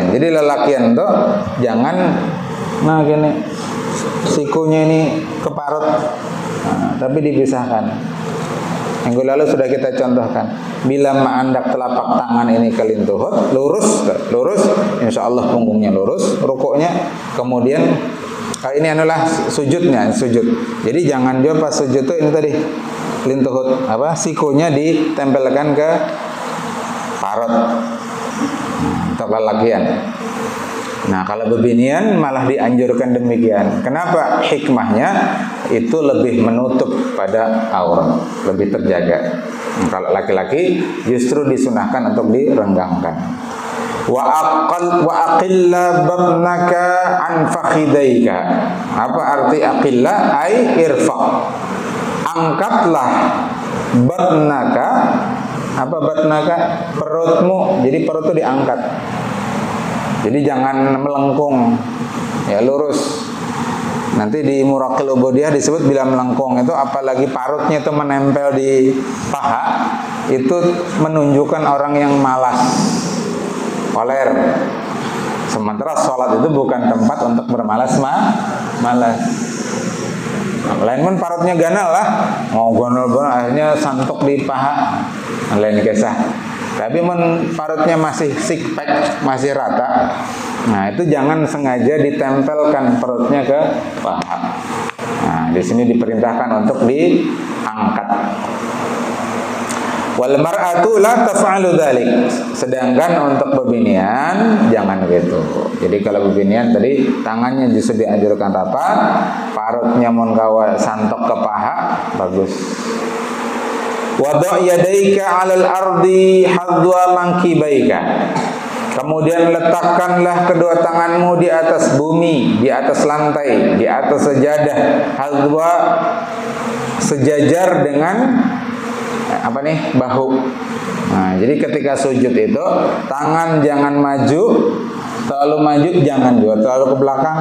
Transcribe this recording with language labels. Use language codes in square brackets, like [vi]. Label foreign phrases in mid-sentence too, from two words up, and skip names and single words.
[id] Jadi lelakian tuh jangan gini sikunya ini ke parut, tapi dipisahkan. Minggu lalu sudah kita contohkan. Bila mengandak telapak tangan ini ke lintuhut, lurus, [ar] إن شاء الله [id] punggungnya lurus, rukuknya. Kemudian ini adalah sujudnya, sujud. Jadi jangan juga pas sujud tuh ini tadi lintuhut, sikunya ditempelkan ke parut untuk lelakian. Nah, kalau bebinian malah dianjurkan demikian. Kenapa? Hikmahnya itu lebih menutup pada aurat, lebih terjaga. Kalau laki-laki justru disunahkan untuk direnggangkan. [ar] وأقل بطنك عن فخذيك. [id] Apa arti aqilla? [ar] أي ارفع. [id] Angkatlah batnaka. Apa batnaka? Perutmu. Jadi perut itu diangkat. Jadi jangan melengkung, ya lurus. Nanti di Muraqil Ubudiyah disebut bila melengkung itu, apalagi parutnya itu menempel di paha, itu menunjukkan orang yang malas, koler. Sementara sholat itu bukan tempat untuk bermalas malas. [bjn] Lain pun parutnya ganal lah, mau ganal akhirnya santuk di paha, lain kisah. [id] Tapi parutnya masih [en] six pack, [id] masih rata. Nah, itu jangan sengaja ditempelkan perutnya ke paha. Nah, di sini diperintahkan untuk diangkat. [ar] والمرأة لا تفعل ذلك. [id] Sedangkan untuk bebinian jangan gitu. Jadi kalau bebinian tadi tangannya justru dianjurkan rapat, parutnya [bjn] mun gawa santok [id] ke paha, bagus. [ar] وضع يديك على الأرض حذو منكبيك. [id] Kemudian letakkanlah kedua tanganmu di atas bumi, di atas lantai, di atas sejadah, hadwa sejajar dengan bahu. Nah, jadi ketika sujud itu tangan jangan maju, terlalu maju jangan juga terlalu ke belakang.